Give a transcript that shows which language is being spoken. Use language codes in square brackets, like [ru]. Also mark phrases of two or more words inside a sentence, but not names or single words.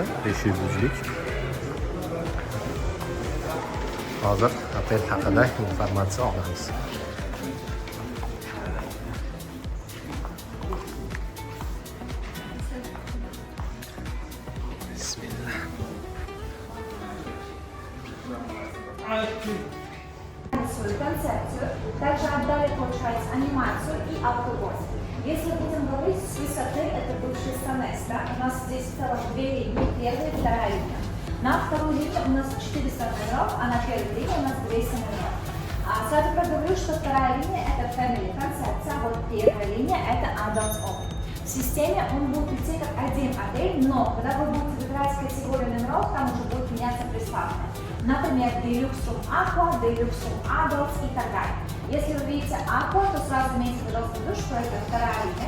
[uz] 5 yulduzlik. Hozir otel haqida informatsiya olamiz. Bismillah. [ru] Свою концепцию, также отдали, получается, анимацию и автовоз. Если будем говорить, Swiss Hotel это бывший Сонеста. У нас здесь в целом 2 линии, первая и вторая линия. На второй линии у нас 400 номеров, а на первой линии у нас 200 номеров. Сразу проговорю, что вторая линия это family концепция, а вот первая линия это [en] adults only. [ru] В системе он будет идти как один отель, но когда вы будете выбирать категорию номеров, там уже будет меняться приставка. Например, Deluxe Room Aqua, Deluxe Room Adults и так далее. Если вы видите Aqua, то сразу имейте, пожалуйста, в виду, что это вторая линия.